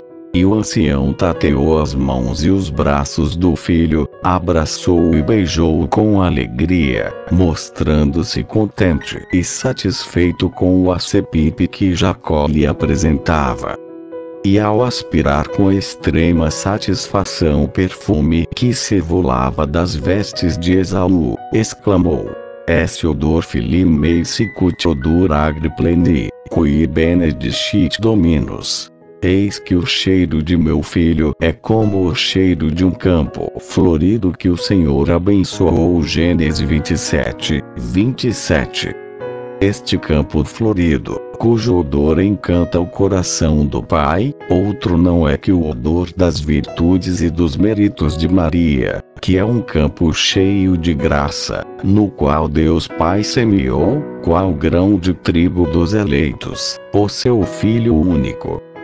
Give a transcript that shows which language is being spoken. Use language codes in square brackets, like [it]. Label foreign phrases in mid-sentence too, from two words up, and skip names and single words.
[pt] E o ancião tateou as mãos e os braços do filho, abraçou-o e beijou-o com alegria, mostrando-se contente e satisfeito com o acepip que Jacó lhe apresentava. E ao aspirar com extrema satisfação o perfume que se evolava das vestes de Esaú, exclamou: [la] Esse odor filimei sicut odor agri pleni, qui benedicit dominus. [pt] Eis que o cheiro de meu filho é como o cheiro de um campo florido que o Senhor abençoou. Gênesis 27, 27. Este campo florido, cujo odor encanta o coração do Pai, outro não é que o odor das virtudes e dos méritos de Maria, que é um campo cheio de graça, no qual Deus Pai semeou, qual grão de trigo dos eleitos, o seu Filho único.